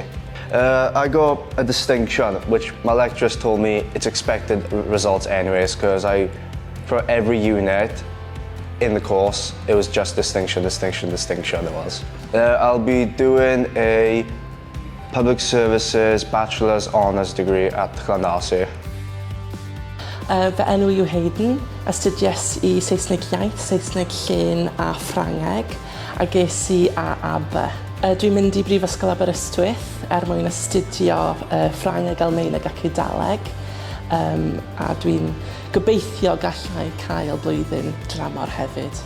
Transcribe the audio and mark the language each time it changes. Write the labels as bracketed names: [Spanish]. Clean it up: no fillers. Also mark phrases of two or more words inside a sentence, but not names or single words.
[English] I got a distinction, which my lecturers told me it's expected results anyways, because for every unit in the course, it was just distinction it was. I'll be doing a public services bachelor's honours degree at 𝗖𝗂𝗹𝘁𝘂𝗹𝘁. [Welsh] Fy enw yw Hayden, astudies i Saesneg iaith, Saesneg llyn a Ffrangeg, a ges i a B. Dwi'n mynd i Brifysgol 𝗵𝘁𝘂𝗶𝘁𝘂𝗶 mwyn astudio Ffrangeg, Almaeneg ac Eidaleg, a dwi'n gobeithio gallai cael blwyddyn dramor hefyd.